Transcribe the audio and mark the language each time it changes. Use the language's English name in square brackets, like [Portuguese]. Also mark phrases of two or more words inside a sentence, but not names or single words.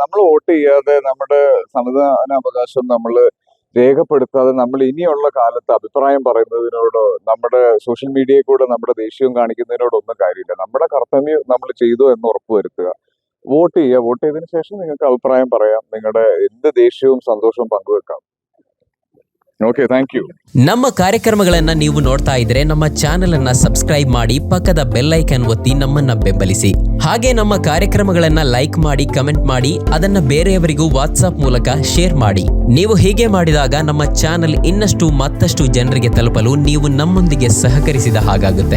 [Malayalam] നമ്മൾ വോട്ട് ചെയ്യാതെ നമ്മുടെ സമ്മതിദാനാവകാശം നമ്മൾ രേഖപ്പെടുത്താതെ നമ്മൾ ഇനിയുള്ള കാലത്ത് അഭിപ്രായം പറയുന്നതിനോടോ നമ്മുടെ സോഷ്യൽ മീഡിയയിൽ കൂടെ നമ്മുടെ ദേഷ്യവും കാണിക്കുന്നതിനോടൊന്നും കാര്യമില്ല. നമ്മുടെ കർത്തവ്യം നമ്മൾ ചെയ്തു എന്ന് ഉറപ്പുവരുത്തുക. വോട്ട് ചെയ്യുക. വോട്ട് ചെയ്തതിനു ശേഷം നിങ്ങൾക്ക് അഭിപ്രായം പറയാം. നിങ്ങളുടെ എന്ത് ദേഷ്യവും സന്തോഷവും പങ്കുവെക്കാം. [English] okay, thank you. [Kannada] ನಮ್ಮ ಕಾರ್ಯಕ್ರಮಗಳನ್ನ ನೀವು ನೋಡ್ತಾ ಇದ್ರೆ ನಮ್ಮ ಚಾನೆಲ್ ಅನ್ನ ಸಬ್ಸ್ಕ್ರೈಬ್ ಮಾಡಿ ಪಕ್ಕದ [English] bell icon [Kannada] ಒತ್ತಿ ನಮ್ಮನ್ನ ಬೆಂಬಲಿಸಿ. ಹಾಗೆ ನಮ್ಮ ಕಾರ್ಯಕ್ರಮಗಳನ್ನ ಲೈಕ್ ಮಾಡಿ, ಕಮೆಂಟ್ ಮಾಡಿ, ಅದನ್ನ ಬೇರೆಯವರಿಗೂ ವಾಟ್ಸ್ಆಪ್ ಮೂಲಕ ಶೇರ್ ಮಾಡಿ. ನೀವು ಹೀಗೆ ಮಾಡಿದಾಗ ನಮ್ಮ ಚಾನೆಲ್ ಇನ್ನಷ್ಟು ಮತ್ತಷ್ಟು ಜನರಿಗೆ ತಲುಪಲು ನೀವು ನಮ್ಮೊಂದಿಗೆ ಸಹಕರಿಸಿದ ಹಾಗಾಗುತ್ತೆ.